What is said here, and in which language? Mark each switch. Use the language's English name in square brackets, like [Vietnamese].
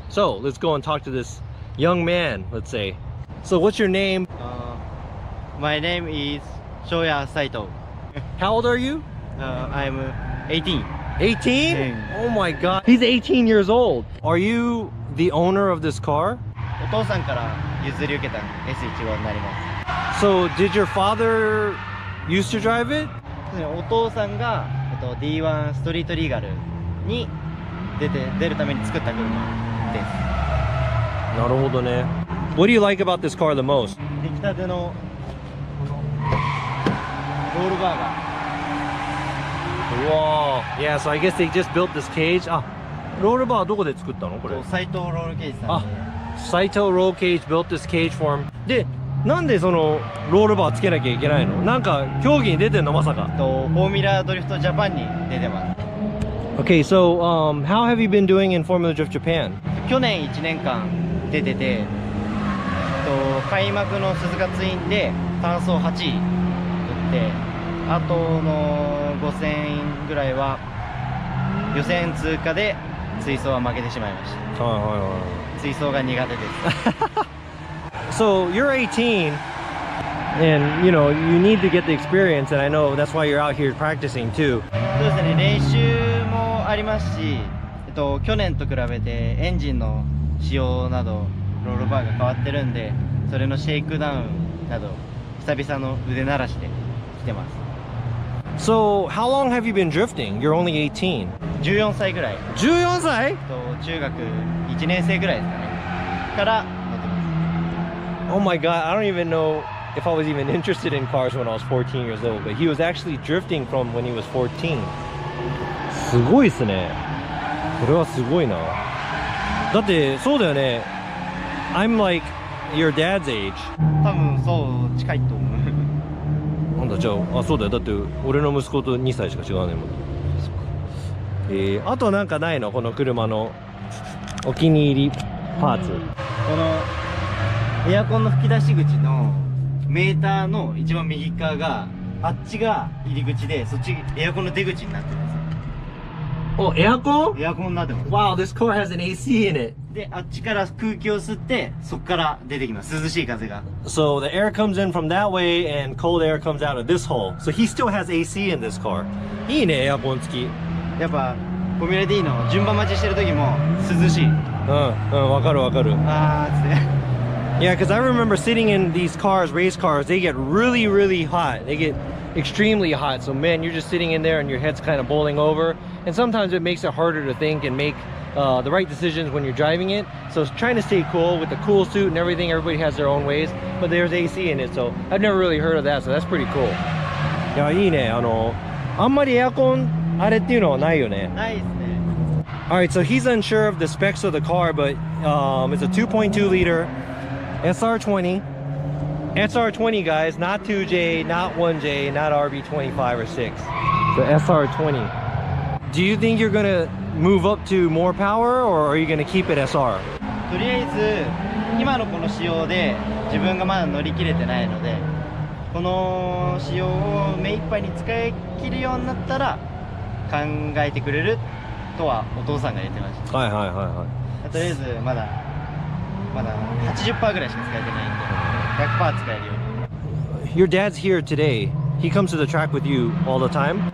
[English] So let's go and talk to this young man, let's say. So what's your name? My name is Shoya Saito. How old are you? I'm 18. 18? Oh my god. He's 18 years old. Are you the owner of this car? [Japanese] お父さんから譲り受けた S15 になりま [English] So did your father used to drive it? [Japanese] す。お父さんが、D1 ストリートリーガルに出るために作った車です。なるほどね。 [English] What do you like about this car the most? [Japanese] 出来たてのこのロールバーが [English] Whoa. Yeah, so I guess they just built this cage. [Japanese] あ、ロールバーどこで作ったのこれ？斎藤ロールケージさん [English] あ、Saito Roll Cage built this cage for him. [Japanese] で、なんでそのロールバーつけなきゃいけないの？なんか競技に出てんのまさか？フォーミュラドリフトジャパンに出てます。 [English] Okay, so how have you been doing in Formula Drift Japan? [Japanese] 去年1年間出てて、開幕の鈴鹿ツインで単走8位取って、あとの5000ぐらいは予選通過で追走は負けてしまいました。はいはいはい。追走が苦手です。 [English] So you're 18 and you know you need to get the experience and I know that's why you're out here practicing too. [Japanese] そうですね、練習もありますし、去年と比べてエンジンの仕様などロールバーが変わってるんで、それのシェイクダウンなど久々の腕慣らしで来てます。 [English] So how long have you been drifting? You're only 18. [Japanese] 14歳ぐらい。 14歳？中学1年生ぐらいですかね。から乗ってます。 [English] Oh my god, I don't even know if I was even interested in cars when I was 14 years old, but he was actually drifting from when he was 14. [Japanese] すごいっすね。これはすごいな。だってそうだよね。 [English] I'm like your dad's age. [Japanese] 多分そう近いと思う。なんだじゃあ、あ、そうだよ。だって俺の息子と2歳しか違わないもん。あとなんかないのこの車のお気に入りパーツ。このエアコンの吹き出し口のメーターの一番右側があっちが入り口で、そっちエアコンの出口になってるんですよ。お、エアコン？エアコンになってます。 [English] Wow, this car has an AC in it. [Japanese] で、あっちから空気を吸ってそっから出てきます。涼しい風が。 [English] So the air comes in from that way and cold air comes out of this hole. So he still has AC in this car. [Japanese] いいね、エアコン付き。やっぱフォーミュラ D の順番待ちしてる時も涼しい。わかるわかる。あーっつって。 [English] Yeah, because I remember sitting in these cars, race cars, they get really, really hot. They get extremely hot. So man, you're just sitting in there and your head's kind of bowling over. And sometimes it makes it harder to think and make the right decisions when you're driving it. So it's trying to stay cool with the cool suit and everything. Everybody has their own ways, but there's AC in it. So I've never really heard of that. So that's pretty cool. [Japanese] いや、いいね。あんまりエアコンあれっていうのはないよね。ないですね。 [English] Alright, so he's unsure of the specs of the car, but it's a 2.2 liter SR20. SR20 guys, not 2J, not 1J, not RB25 or 6. The SR20. Do you think you're gonna move up to more power or are you gonna keep it SR? [Japanese] とりあえず今のこの仕様で自分がまだ乗り切れてないので、この仕様を目いっぱいに使い切るようになったら考えてくれるとはお父さんが言ってました。はいはいはいはい。とりあえずまだ 80% ぐらいしか使えてないんで。 100% 使えるように。 [English] Your dad's here today. He comes to the track with you all the time?